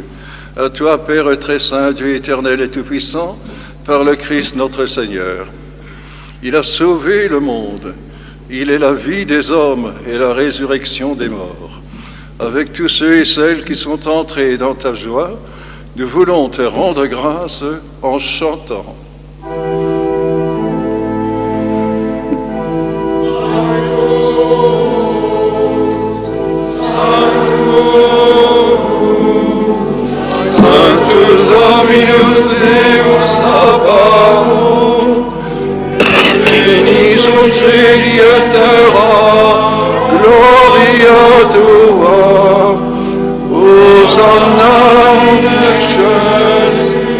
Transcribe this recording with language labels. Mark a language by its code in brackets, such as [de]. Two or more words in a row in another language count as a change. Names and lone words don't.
[fr] À toi, Père très saint, Dieu éternel et tout-puissant, par le Christ notre Seigneur. Il a sauvé le monde. Il est la vie des hommes et la résurrection des morts. Avec tous ceux et celles qui sont entrés dans ta joie, nous voulons te rendre grâce en chantant. [la] Sanctus Dominus Deus Sabaoth, Veni sunt celi et terra, gloria tua, Hosanna in excelsis.